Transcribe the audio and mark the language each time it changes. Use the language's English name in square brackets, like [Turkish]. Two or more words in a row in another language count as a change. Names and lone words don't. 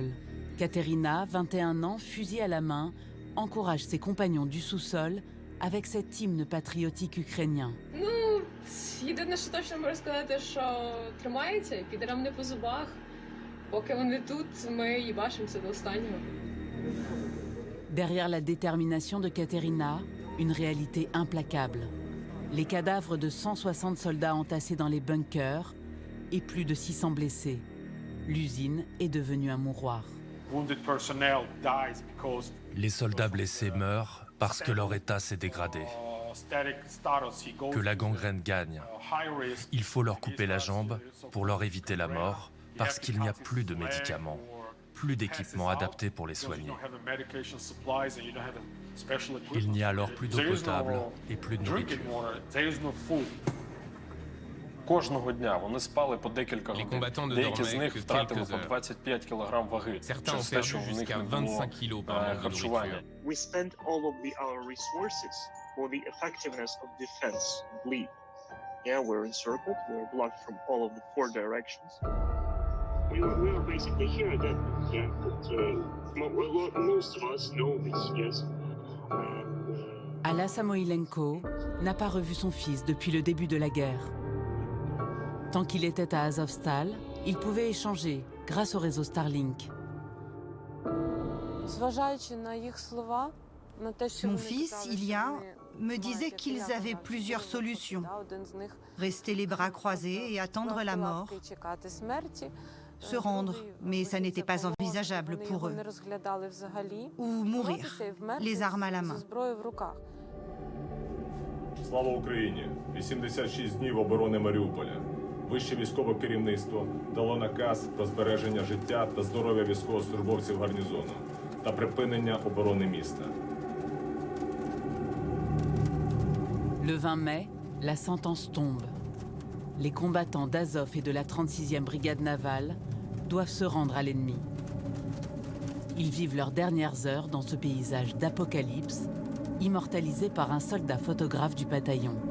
[French] Katerina, 21 ans, fusil à la main, encourage ses compagnons du sous-sol avec cet hymne patriotique ukrainien. [Ukrainian] Ну, єдине, що точно можу сказати, що тримається, піде нам не по зубах. Поки вони тут, ми їбашимося до останнього. [French] Derrière la détermination de Katerina, une réalité implacable. Les cadavres de 160 soldats entassés dans les bunkers et plus de 600 blessés. L'usine est devenue un mouroir. Les soldats blessés meurent parce que leur état s'est dégradé, que la gangrène gagne. Il faut leur couper la jambe pour leur éviter la mort parce qu'il n'y a plus de médicaments, plus d'équipements adaptés pour les soigner. Il n'y a alors plus d'eau potable et plus de nourriture. [Ukrainian] Кожного дня вони спали по декілька [French] Les [Ukrainian] годин. [French] combattants ne [Ukrainian] Деякі з [French] dormaient [Ukrainian] них [French] que [Ukrainian] втратили [French] quelques [Ukrainian] по [French] heures. [Ukrainian] 25 кілограм ваги [French] Certains ont [Ukrainian] через те, що [French] perdu [Ukrainian] в них [French] jusqu'à [Ukrainian] не було [French] 25 kilos par manque de [Ukrainian] харчування. [French] nourriture. [English] We spend all of our resources for the effectiveness of defense, bleed. Yeah, we're encircled, we're blocked from all of the 4 directions. We were basically here then, yeah, but most of us know this, yes. [French] Alla Samoilenko n'a pas revu son fils depuis le début de la guerre. Tant qu'il était à Azovstal, il pouvait échanger grâce au réseau Starlink. Mon fils, Ilya, me disait qu'ils avaient plusieurs solutions. Rester les bras croisés et attendre la mort. Se rendre, mais ça n'était pas envisageable pour eux. Ou mourir, les armes à la main. [Ukrainian] Слава Україні! 86 днів оборони Маріуполя. Вище військове керівництво дало наказ про збереження життя та здоров'я військовослужбовців гарнізону та припинення оборони міста. [French] Le 20 mai, la sentence tombe. Les combattants d'Azov et de la 36e brigade navale doivent se rendre à l'ennemi. Ils vivent leurs dernières heures dans ce paysage d'apocalypse, immortalisé par un soldat photographe du bataillon.